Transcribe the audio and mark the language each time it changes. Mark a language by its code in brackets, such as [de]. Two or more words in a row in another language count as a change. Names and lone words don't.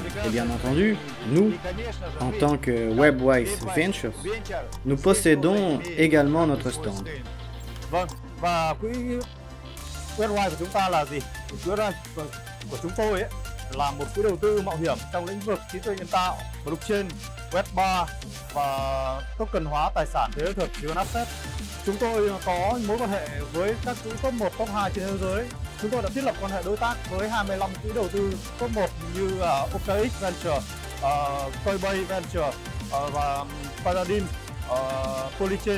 [fr] Et bien entendu, nous, en tant que WebWise Ventures, nous possédons également notre stand. [vi] Vâng, và quỹ WebWise của chúng ta là gì? Quỹ của chúng tôi ấy, là một quỹ đầu tư mạo hiểm trong lĩnh vực trí tuệ nhân tạo, blockchain, Web3 và token hóa tài sản thế thực, [en] digital asset. [vi] Chúng tôi có mối quan hệ với các quỹ top 1, top 2 trên thế giới chúng tôi đã thiết lập quan hệ đối tác với 25 quỹ đầu tư top 1 như OKX Venture, Coinbase Venture và Paradigm, Polychain.